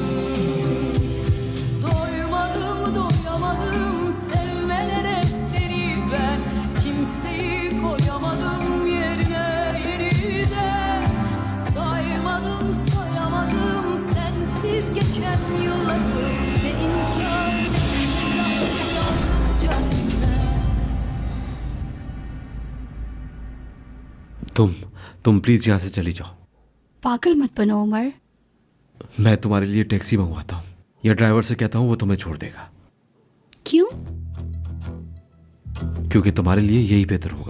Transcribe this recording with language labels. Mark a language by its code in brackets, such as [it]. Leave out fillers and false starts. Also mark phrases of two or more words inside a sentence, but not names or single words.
[tr] Doymadım doyamadım sevmelere seni ben, kimseyi koyamadım yerine yeniden. Saymadım sayamadım sensiz geçen yılları, ne inkar ne itiraf, yalnızca sen. [hi] तुम प्लीज यहाँ से चली जाओ। पागल मत बनो उमर। मैं तुम्हारे लिए टैक्सी मंगवाता हूँ या ड्राइवर से कहता हूँ वो तुम्हें छोड़ देगा, क्यों? क्योंकि तुम्हारे लिए यही बेहतर होगा।